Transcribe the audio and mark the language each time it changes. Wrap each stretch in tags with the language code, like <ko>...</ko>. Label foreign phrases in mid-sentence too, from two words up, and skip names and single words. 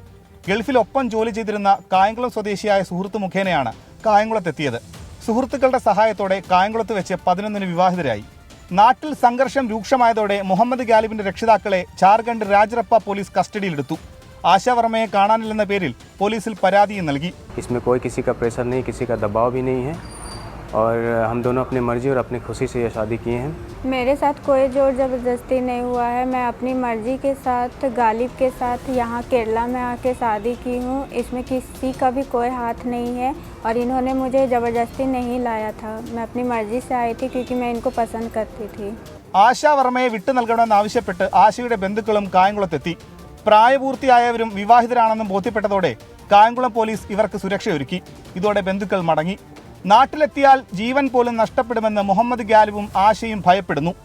<ml>ഗൾഫിൽ ഒപ്പം ജോലി ചെയ്തിരുന്ന കായംകുളം സ്വദേശിയായ സുഹൃത്ത് മുഖേനയാണ് കായംകുളത്തെത്തിയത്. സുഹൃത്തുക്കളുടെ സഹായത്തോടെ കായംകുളത്ത് വെച്ച് 11-ന് വിവാഹിതരായി. നാട്ടിൽ സംഘർഷം രൂക്ഷമായതോടെ മുഹമ്മദ് ഗാലിബിന്റെ രക്ഷിതാക്കളെ ജാർഖണ്ഡ് രാജറപ്പ പോലീസ് കസ്റ്റഡിയിലെടുത്തു. ആശാ വർമ്മയെ കാണാനില്ലെന്ന പേരിൽ പോലീസിൽ പരാതിയും നൽകി.</ml> <hi>इसमें कोई किसी का प्रेशर नहीं, किसी का दबाव भी नहीं है और हम दोनों अपनी मर्जी और अपनी खुशी से ये शादी किए हैं. मेरे साथ कोई जोर ज़बरदस्ती नहीं हुआ है. मैं अपनी मर्जी के साथ गालिब के साथ यहाँ केरला में आके शादी की हूँ. इसमें किसी का भी कोई हाथ नहीं है और इन्होंने मुझे ज़बरदस्ती नहीं लाया था. मैं अपनी मर्जी से आई थी क्योंकि मैं इनको पसंद करती थी.</hi> <ml>ആശാ വർമ്മയെ വിട്ടു നൽകണമെന്നാവശ്യപ്പെട്ട് ആശയുടെ ബന്ധുക്കളും കായംകുളത്തെത്തി. പ്രായപൂർത്തിയായവരും വിവാഹിതരാണെന്നും ബോധ്യപ്പെട്ടതോടെ കായംകുളം പോലീസ് ഇവർക്ക് സുരക്ഷയൊരുക്കി. ഇതോടെ ബന്ധുക്കൾ മടങ്ങി. നാട്ടിലെത്തിയാൽ ജീവൻ പോലും നഷ്ടപ്പെടുമെന്ന് മുഹമ്മദ് ഗാലിബും ആശയും ഭയപ്പെടുന്നു.</ml>